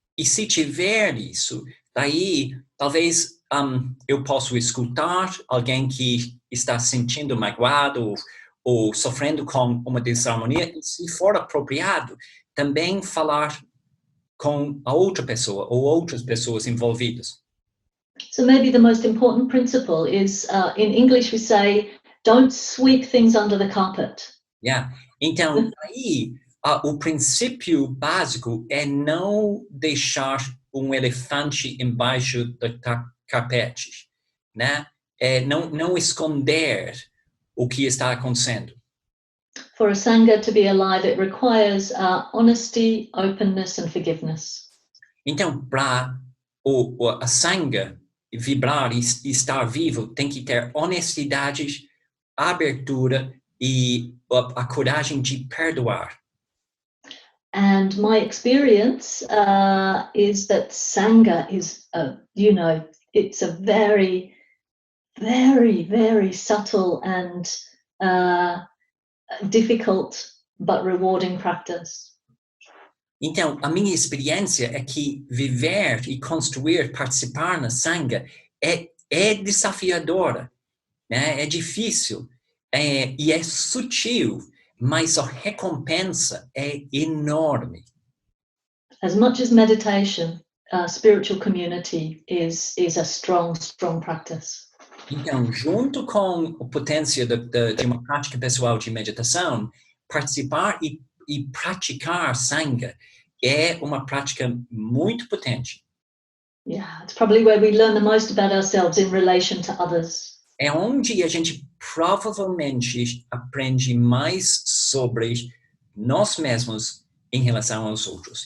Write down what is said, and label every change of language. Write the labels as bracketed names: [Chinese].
[Portuguese] E se tiver isso, daí talvez eu possa escutar alguém que está sentindo magoado ou sofrendo com uma desarmonia, e se for apropriado, também falar com a outra pessoa ou outras pessoas envolvidas. [English] So maybe the most important principle is, in English we say, don't sweep things under the carpet. Yeah. [Portuguese] Então, aí, o princípio básico é não deixar um elefante embaixo do carpete, né? Não esconder o que está acontecendo. [English] For a Sangha to be alive, it requires honesty, openness and forgiveness. [Portuguese] Então, para a Sangha vibrar e estar vivo, tem que ter honestidade, abertura e a coragem de perdoar. [English] And my experience is that Sangha is, it's a very, very, very subtle and difficult but rewarding practice. [Portuguese] Então, a minha experiência é que viver e construir, participar na Sangha é desafiadora, né? É difícil e é sutil, mas a recompensa é enorme. [English] As much as meditation, spiritual community is a strong practice. [Portuguese] Então, junto com a potência de uma prática pessoal de meditação, participar e praticar Sangha é uma prática muito potente. [English] Yeah, it's probably where we learn the most about ourselves in relation to others. [Portuguese] É onde a gente provavelmente aprende mais sobre nós mesmos em relação aos outros.